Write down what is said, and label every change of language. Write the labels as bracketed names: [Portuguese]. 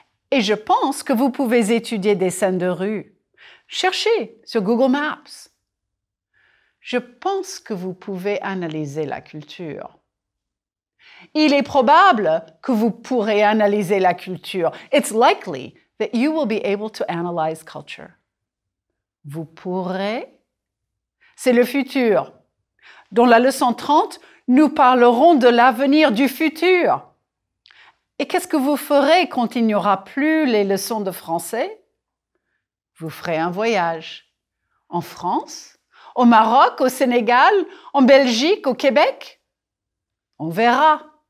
[French] Et je pense que vous pouvez étudier des scènes de rue. Cherchez sur Google Maps. Je pense que vous pouvez analyser la culture. Il est probable que vous pourrez analyser la culture. [English] It's likely that you will be able to analyze culture. [French] Vous pourrez. C'est le futur. Dans la leçon 30, nous parlerons de l'avenir du futur. Et qu'est-ce que vous ferez quand il n'y aura plus les leçons de français? Vous ferez un voyage. En France? Au Maroc? Au Sénégal? En Belgique? Au Québec? On verra.